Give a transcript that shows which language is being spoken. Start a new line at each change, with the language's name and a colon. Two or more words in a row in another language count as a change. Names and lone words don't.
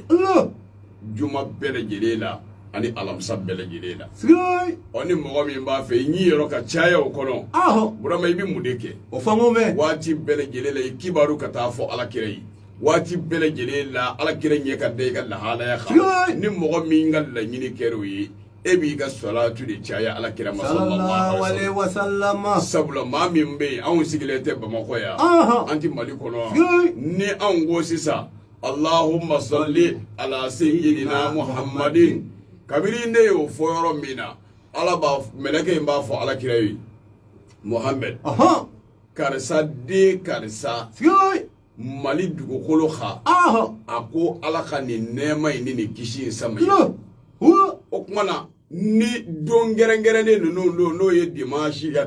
Bambara: Allah. juma bɛɛ lajɛlen la ani alamisa bɛɛ lajɛlen la Sigay. ɔ ni mɔgɔ min b'a fɛ i ɲi yɔrɔ ka caya o kɔnɔ burama i bi mun de kɛ O fango me. waati bɛɛ lajɛlen la i kibaru ka taa fɔ alakira ye waati bɛɛ lajɛlen la alakira ɲɛ ka da i ka lahalaya kan ni mɔgɔ min ka laɲini kɛra o ye e b'i ka salatu de caya alakira ma
Arabic: صلى الله عليه وسلم.
Bambara: sabula maa min bɛ yen anw sigilen tɛ bamakɔ yan an ti mali kɔnɔ ni anw ko sisan
Arabic: اللهم صل على سيدنا محمد
Bambara: kabiri ne y'o fɔ yɔrɔ min na ala b'a mɛlɛkɛ in b'a fɔ alakira ye Muhammad karisa den karisa Sigay. mali dugukolo ka a ko ala ka nin nɛɛma in ni nin kisi in sama ye o kuma na ni don gɛrɛngɛrɛnnen ninnu don n'o ye dimanche a